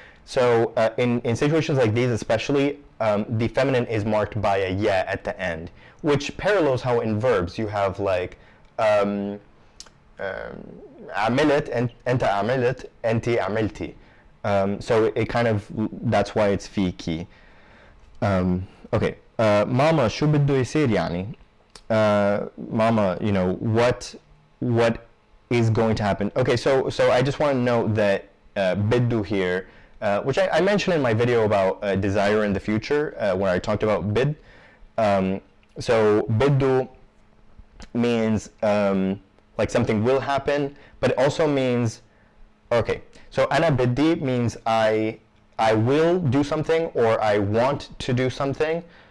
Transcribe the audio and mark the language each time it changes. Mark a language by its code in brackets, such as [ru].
[en] So in situations like these especially, the feminine is marked by a yeah at the end, which parallels how in verbs you have like [ar] عملت أنت عملت أنت عملتي. [en] So it kind of, that's why it's فيكي. Okay. [ar] Mama شو بده يصير يعني? [en] Mama, you know, what is going to happen? Okay, so I just want to note that biddu here, which I mentioned in my video about desire in the future, where I talked about bid. So biddu means like something will happen, but it also means, okay, so ana biddi means I will do something or I want to do something.